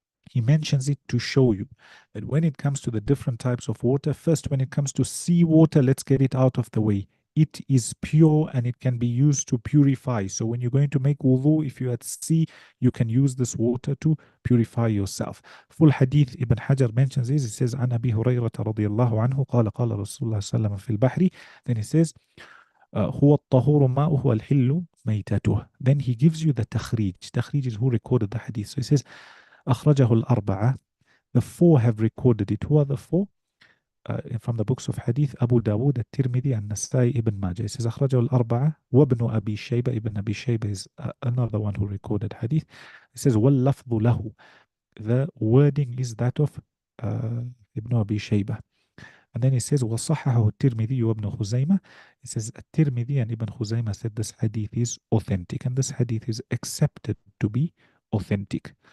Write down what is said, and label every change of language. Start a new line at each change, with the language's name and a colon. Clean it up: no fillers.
English: He mentions it to show you that when it comes to the different types of water, first when it comes to sea water, let's get it out of the way. It is pure and it can be used to purify. So when you're going to make wudu, if you're at sea, you can use this water to purify yourself. Full hadith Ibn Hajar mentions this. He says,
Arabic: عن أبي هريرة رضي الله عنه قال قال رسول الله صلى الله عليه وسلم في البحر.
English: Then he says,
Arabic: هو الطهور ماؤه الحل ميتته.
English: Then he gives you the takhrij. Takhrij is who recorded the hadith. So he says,
Arabic: أخرجه الأربعة.
English: The four have recorded it. Who are the four? From the books of Hadith, Abu Dawood, At-Tirmidhi, and Nasai, Ibn Majah. It says,
Arabic: أخرجه الأربعة وابن أبي شيبة.
English: Ibn Abi Shayba is another one who recorded Hadith. It says,
Arabic: وَاللَّفْظُ لَهُ.
English: The wording is that of Ibn Abi Shayba. And then it says,
Arabic: وَصَحَّحَهُ التِّرْمِذِي وَابْنُ خُزَيْمَةَ.
English: It says, At-Tirmidhi and Ibn Khuzaymah said this hadith is authentic, and this hadith is accepted to be authentic.